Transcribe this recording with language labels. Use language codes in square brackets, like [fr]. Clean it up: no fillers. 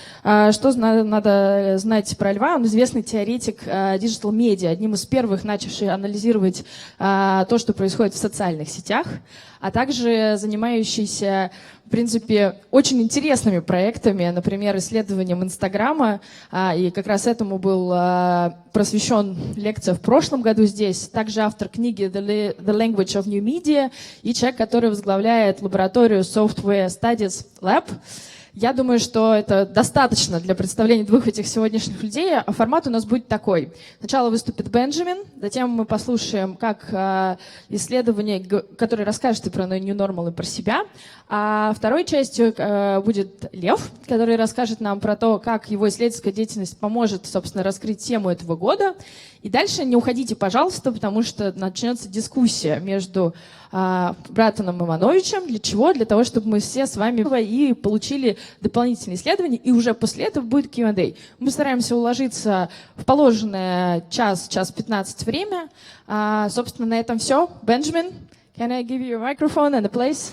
[ru] Что надо знать про Льва? Он известный теоретик диджитал-медиа, одним из первых начавший анализировать то, что происходит в социальных сетях, а также занимающийся, в принципе, очень интересными проектами, например, исследованием Инстаграма, и как раз этому был посвящен лекция в прошлом году здесь. Также автор книги «The Language of New Media» и человек, который возглавляет лабораторию Software Studies Lab. Я думаю, что это достаточно для представления двух этих сегодняшних людей. А формат у нас будет такой. Сначала выступит Бенджамин, затем мы послушаем, как исследование, которое расскажет про New Normal и про себя. А второй частью будет Лев, который расскажет нам про то, как его исследовательская деятельность поможет, собственно, раскрыть тему этого года. И дальше не уходите, пожалуйста, потому что начнется дискуссия между Браттоном и Мановичем. Для чего? Для того, чтобы мы все с вами и получили дополнительные исследования, и уже после этого будет Q&A. Мы стараемся уложиться в положенное час 15 время. Собственно, на этом все. [en] Benjamin, can I give you a microphone and a place?